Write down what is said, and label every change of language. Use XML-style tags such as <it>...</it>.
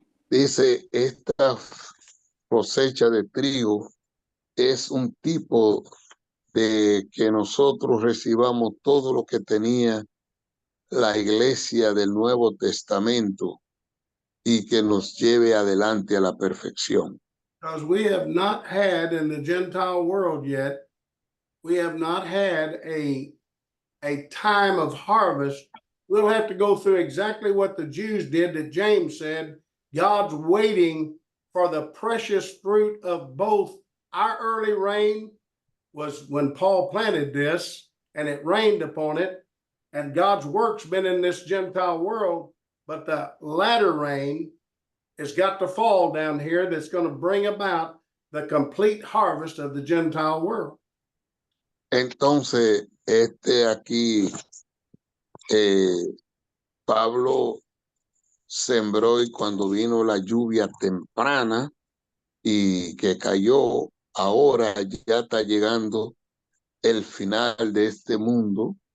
<es>Dice, esta cosecha de trigo es un tipo de que nosotros recibamos todo lo que tenía la iglesia del Nuevo Testamento y que nos lleve adelante a la perfección.</es> <en>Because we have not had in the Gentile world yet, we have not had a time of harvest. We'll have to go through exactly what the Jews did that James said. God's waiting for the precious fruit of both. Our early rain was when Paul planted this and it rained upon it, and God's work's been in this Gentile world, but the latter rain has got to fall down here that's going to bring about the complete harvest of the Gentile world.</en> <es>Entonces, aquí Pablo sembró y cuando vino la lluvia temprana y que cayó, ahora ya está llegando el final de este mundo,</es>